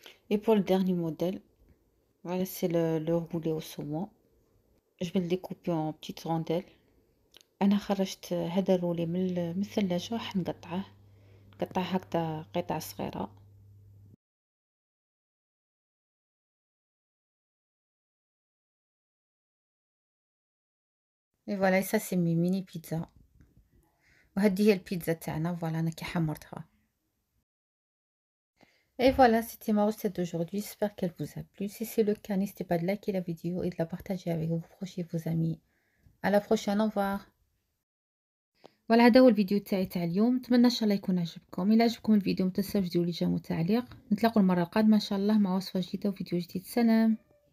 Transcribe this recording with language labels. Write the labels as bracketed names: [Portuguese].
[French] Et pour le dernier modèle, voilà, c'est le roulé au saumon. Je vais le découper en petites rondelles. [Arabic] أنا خرجت هذا الرولي من الثلاجة، راح نقطعه هكذا قطع صغيرة. [French] Et voilà, ça c'est mes mini pizzas. [Arabic] وهذه هي البيتزا تاعنا. فوالا انا كي حمرتها. [French] Et voilà, c'était ma recette d'aujourd'hui. J'espère qu'elle vous a plu. Si c'est le cas, n'hésitez pas de liker la vidéo et de la partager avec vos proches et vos amis. À la prochaine, au revoir. [Arabic] فوالا هذا هو الفيديو تاع اليوم، نتمنى ان شاء الله يكون عجبكم. الا عجبكم الفيديو متنساوش ديروا لي جيم وتعليق. نتلاقوا المره القادمه ان شاء الله مع وصفه جديده وفيديو جديد. سلام.